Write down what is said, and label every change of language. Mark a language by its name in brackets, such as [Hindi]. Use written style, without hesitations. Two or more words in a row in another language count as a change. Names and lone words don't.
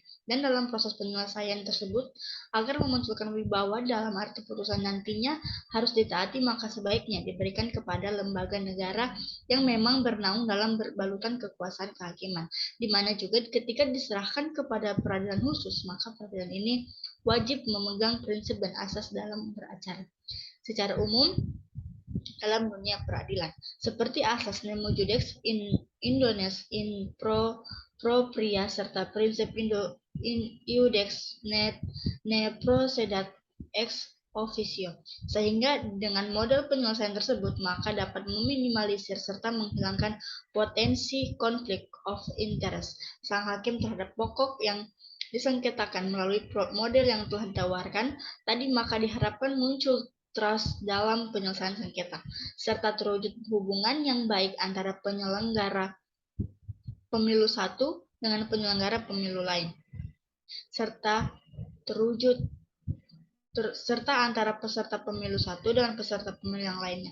[Indonesian] Dan dalam proses penyelesaian tersebut, agar memunculkan wibawa dalam arti putusan nantinya harus ditaati, maka sebaiknya diberikan kepada lembaga negara yang memang bernaung dalam berbalutan kekuasaan kehakiman. Dimana juga ketika diserahkan kepada peradilan khusus, maka peradilan ini wajib memegang prinsip dan asas dalam beracara. Secara umum, dalam dunia peradilan, seperti asas [Latin] nemo judex in Indonesia in propria [Indonesian] serta prinsip [Latin] iudex ne procedat ex officio. [Indonesian] Sehingga dengan model penyelesaian tersebut maka dapat meminimalisir serta menghilangkan potensi konflik [English] of interest [Indonesian] sang hakim terhadap pokok yang disengketakan melalui model yang telah ditawarkan tadi, maka diharapkan muncul trust dalam penyelesaian sengketa, serta terwujud hubungan yang baik antara penyelenggara pemilu satu dengan penyelenggara pemilu lain, serta antara peserta pemilu satu dengan peserta pemilu yang lainnya.